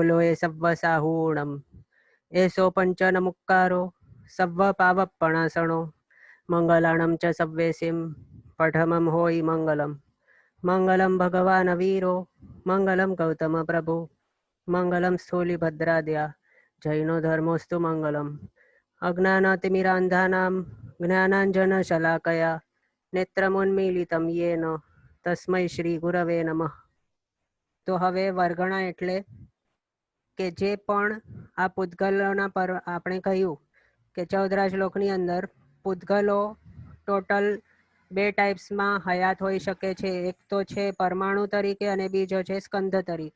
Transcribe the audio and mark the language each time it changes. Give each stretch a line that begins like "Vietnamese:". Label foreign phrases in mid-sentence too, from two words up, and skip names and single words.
Prakrit languages: लोये सव्वसाहूणं एषो पञ्चनमुक्कारो सव्वपावपणासणो मङ्गलाणं च सव्वेसिं पठमं होयि मङ्गलं
Sanskrit: मङ्गलं भगवान् वीरो मङ्गलं गौतमप्रभु मङ्गलं स्थूलिभद्राद्या जैनो धर्मोऽस्तु मङ्गलम् अज्ञानातिमिरान्धानां ज्ञानाञ्जनशलाकया नेत्रमुन्मीलितं येन तस्मै श्रीगुरवे नमः।
Gujarati: તો હવે વર્ગણા એટલે કે જે પણ આ પૂતગલોના પર આપણે કહ્યું કે 14 શ્લોકની અંદર પૂતગલો ટોટલ બે ટાઈપ્સમાં હયાત હોઈ શકે છે. એક તો છે પરમાણુ તરીકે અને બીજો છે સ્કંધ તરીકે.